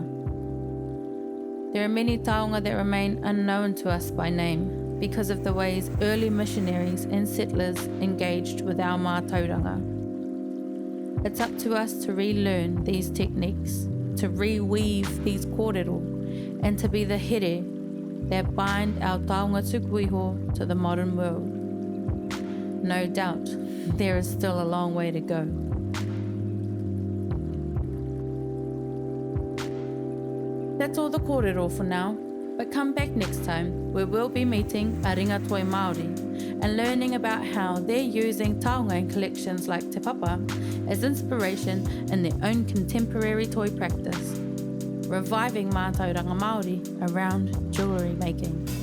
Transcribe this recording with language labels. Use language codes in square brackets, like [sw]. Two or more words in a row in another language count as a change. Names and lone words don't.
[en] There are many taonga that remain unknown to us by name because of the ways early missionaries and settlers engaged with our mātauranga. It's up to us to relearn these techniques, to reweave these kōrero, and to be the here that bind our [mi] taonga tuku iho [en] to the modern world. No doubt, there is still a long way to go. That's all the kōrero for now, but come back next time where we'll be meeting Aringa Toi Māori and learning about how they're using taonga collections like Te Papa as inspiration in their own contemporary toy practice, reviving [mi] mātauranga Māori [en] around jewellery making.